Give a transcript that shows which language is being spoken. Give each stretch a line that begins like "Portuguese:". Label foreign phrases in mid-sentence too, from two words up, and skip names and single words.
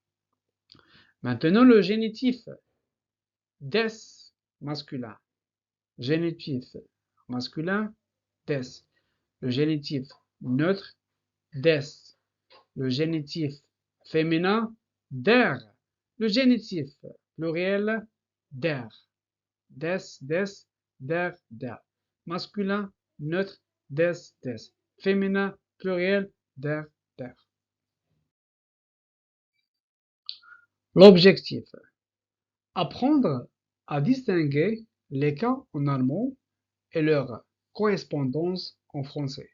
French: Maintenant, le génitif. Des masculin. Génitif masculin, des. Le génitif neutre, des. Le génitif féminin, der. Le génitif pluriel, der.
German: Des, der.
French: Masculin, neutre, des. Féminin, pluriel, der. L'objectif. Apprendre à distinguer les cas en allemand et leur correspondance en français.